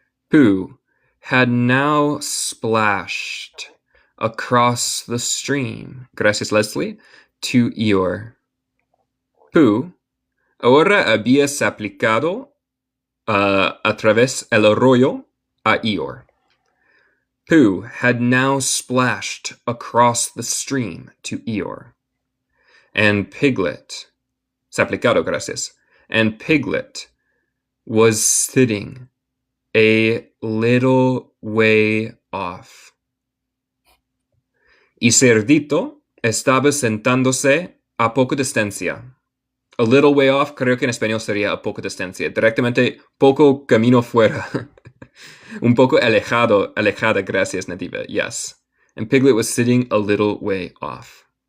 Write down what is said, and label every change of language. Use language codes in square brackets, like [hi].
[en] Pooh had now splashed across the stream, [es] gracias [en] Leslie, to Eeyore. [es] Pooh ahora había aplicado a través el arroyo a Eeyore. [en] Pooh had now splashed across the stream to Eeyore. And Piglet, [es] aplicado, gracias, [en] and Piglet was sitting a little way off. [es] Y Cerdito estaba sentándose a poca distancia. [en] A little way off, [es] creo que en español sería a poca distancia. Directamente, poco camino fuera. Un poco alejada, gracias, Nativa. [en] Yes. And Piglet was sitting a little way off.